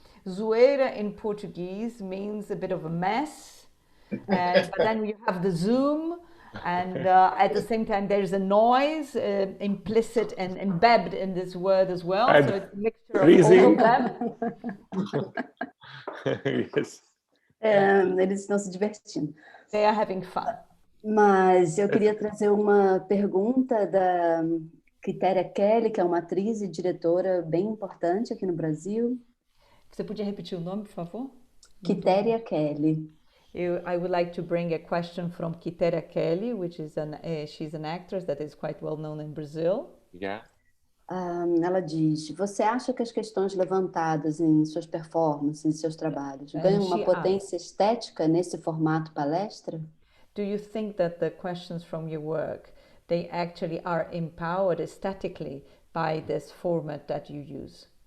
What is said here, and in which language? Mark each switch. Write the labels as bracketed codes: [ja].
[en] Zoeira in Portuguese means a bit of a mess, but then you have the Zoom, and at the same time there's a noise implicit and embedded in this word as well. And so it's a mixture of all of them. Yes. [pt] Eles estão se divertindo. [en] They are having fun. [pt] Mas eu queria trazer uma pergunta da Quitéria Kelly, que é uma atriz e diretora bem importante aqui no Brasil. Você podia repetir o nome, por favor? Quitéria Kelly. [en] I would like to bring a question from Quitéria Kelly, which is she's an actress that is quite well known in Brazil. Yeah. [pt] Ela diz: você acha que as questões levantadas em suas performances, em seus trabalhos, ganham uma potência estética nesse formato palestra? [en] Do you think that the questions from your work, they actually are empowered aesthetically by this format that you use?